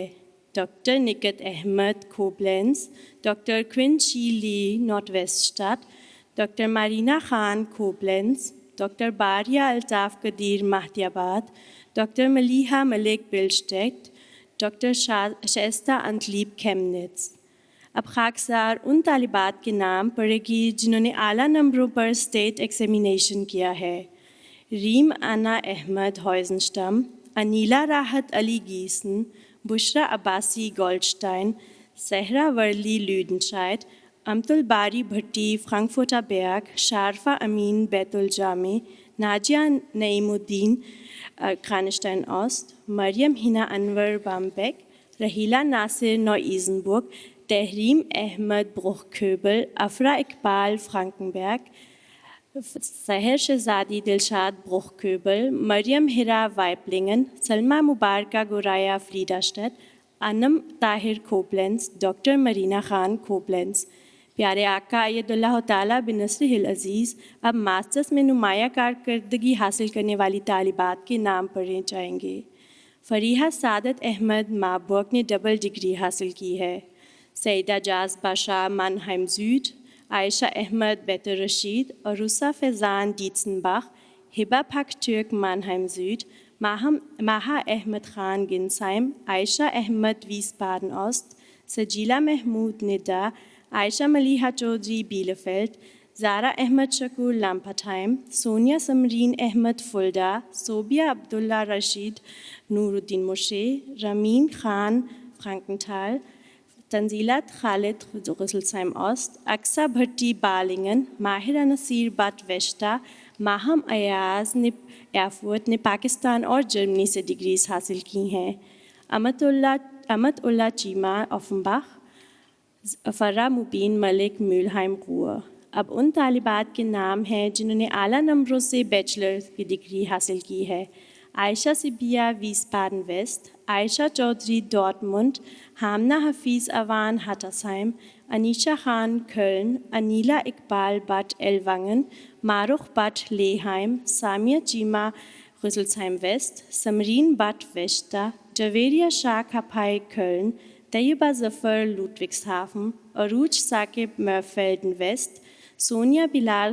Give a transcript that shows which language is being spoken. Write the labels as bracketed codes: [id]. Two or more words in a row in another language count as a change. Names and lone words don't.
[ur] ڈاکٹر نکت احمد کھوبلینز، ڈاکٹر کوئن شی لی نارتھ ویسٹ اسٹاٹ، ڈاکٹر مارینا خان کھوبلینز، ڈاکٹر باریہ الطاف قدیر مہدی آباد، ڈاکٹر ملیحہ ملک بلشٹیکٹ، ڈاکٹر شائستہ انتلیب کھیمنٹس۔ اب خاکسار ان طالبات کے نام پڑھے گی جنہوں نے اعلیٰ نمبروں پر اسٹیٹ ایگزامینیشن کیا ہے۔ ریم انا احمد ہوائزنسٹم، انیلا راحت علی گیسن، بشرا عباسی گولڈسٹائن، صحرا ورلی لیوڈنشائٹ، امت الباری بھٹی فرانکفرٹر بیرگ، شارفہ امین بیت الجامع، ناجیہ نعیم الدین کرانشٹائن اوسٹ، مریم ہنا انور بامبیک، رحیلہ ناصر نو ایزنبرگ، تحریم احمد بروکھکھوبل، افرا اقبال فرانکنبرگ، سحر شہزادی دلشاد بروکھکھوبل، مریم ہرا وائپلنگن، سلمہ مبارکہ گورایا فریڈاسٹڈ، انم طاہر کھوبلینز، ڈاکٹر مرینا خان کھوبلینز۔ پیارے آقا اید اللہ تعالیٰ بنصرہ العزیز اب ماسٹرز میں نمایاں کارکردگی حاصل کرنے والی طالبات کے نام پڑھے جائیں گے۔ فریحہ سعادت احمد ماربورگ نے ڈبل ڈگری حاصل کی ہے۔ سیدہ جاز باشا مانہائم زوڈ، عائشہ احمد بیت الرشید، عروسہ فیضان دیتسنبach، ہبہ پھک ترک مانہائم سوڈ، ماہا احمد خان گنسائم، عائشہ احمد ویسبادن اوست، سجیلہ محمود ندا، عائشہ ملیحہ چودھری بیلفیلڈ، زارا احمد شکور لامپٹھائم، سونیا سمرین احمد فلڈا، صوبیہ عبداللہ رشید نور الدین مشے، رمین خان فرانکنتھال، تنزیلات خالد غسلسائم اوست، اقصا بھٹی بالنگن، ماہرہ نصیر بٹ ویشٹا، ماہم ایاز نے ایرفورٹ نے پاکستان اور جرمنی سے ڈگریز حاصل کی ہیں، امت اللہ چیمہ اوفنباخ، فرا مبین ملک میولہائم قوہ۔ اب ان طالبات کے نام ہیں جنہوں نے اعلیٰ نمبروں سے بیچلر کی ڈگری حاصل کی ہے: عائشہ سبیہ ویسبادن ویسٹ، عائشہ چودھری ڈارٹمنڈ، ہامنہ حفیظ اوان ہٹاسائم، انیشا خان کھلن، انیلا اقبال بٹ ایلونگن، معروف بٹ لیہائم، سامیہ چیمہ غسلسائم ویسٹ، سمرین بٹ ویشٹا، جویریہ شاہ کھپائی کھلن، طیبہ ظفر لوٹوکسہافن، عروج ثاقب مرفیلڈن ویسٹ، سونیا بلال